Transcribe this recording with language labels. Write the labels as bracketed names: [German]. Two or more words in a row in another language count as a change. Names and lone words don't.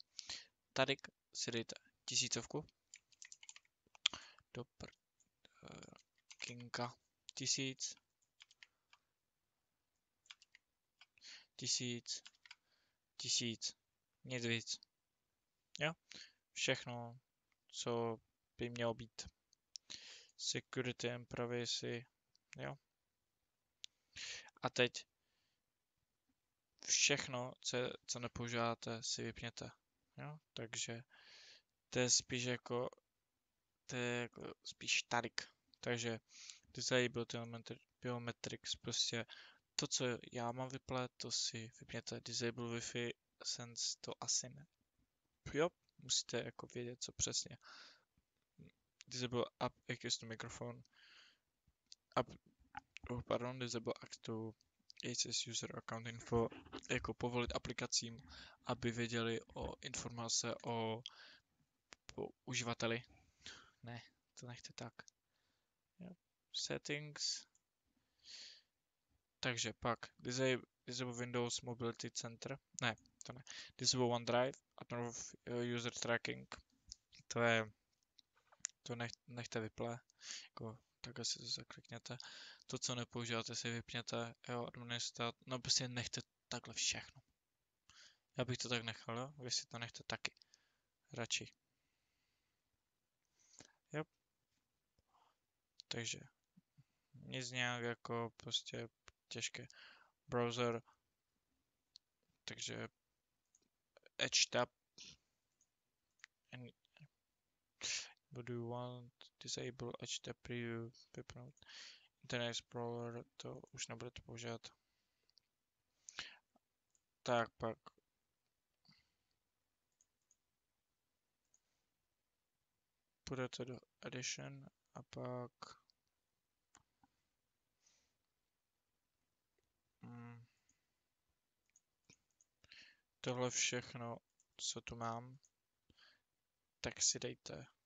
[Czech] Tady si dejte 1000, do kinka, 1000, 1000, 1000, nic víc, jo, všechno, co by mělo být. [English] Security and privacy, [Czech] jo. A teď všechno, co nepoužíváte, si vypněte, jo. Takže to je spíš jako, spíš tarik. Takže [English] disable biometrics, [Czech] prostě to, co já mám vyplet, to si vypněte. [English] Disable Wi-Fi sense, [Czech] to asi ne. Jo, musíte jako vědět, co přesně. [English] Disable app access to microphone. Disable access to access user account info, [Czech] jako povolit aplikacím, aby věděli o informace o uživateli. Ne, to nechte tak. Jo. Settings. Takže pak disable Windows Mobility Center. Ne, to ne. [English] Disable OneDrive, Approve User Tracking. [Czech] To nechte vyplé. Jako, takhle si to zaklikněte. To, co nepoužíváte, si vypněte. Jo, administrat. No prostě nechte takhle všechno. Já bych to tak nechal, jo? Vy si to nechte taky. Radši. Jo. Takže nic nějak jako prostě těžké. Browser. Takže Edge tab. [English] What do you want? Disable Edge tab preview. [Czech] Internet Explorer, to už nebudete používat. Tak pak. Půjdete do Edition a pak tohle všechno, co tu mám, tak si dejte.